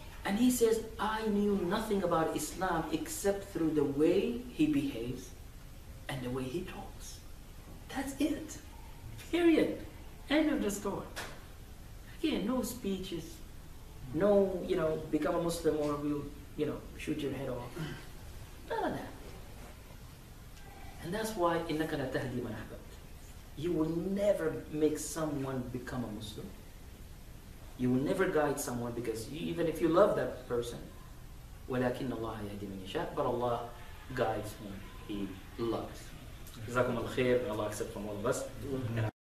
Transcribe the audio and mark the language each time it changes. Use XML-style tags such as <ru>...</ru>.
<en>And he says, I knew nothing about Islam except through the way he behaves and the way he talks. That's it. Period. End of the story. Again, no speeches, no, become a Muslim or we'll, shoot your head off. None of that. And that's why</en> <ar>إِنَّكَ لَا تَهْدِي مَنْ أَحْبَبْتَ.</ar> <en>You will never make someone become a Muslim. You will never guide someone because even if you love that person,</en> <ar>وَلَكِنَّ اللَّهَ يَهْدِي مَنْ يَشَاءُ,</ar> <en>but Allah guides whom He loves. Jazakum al-khair, may Allah accept from all of us. And</en>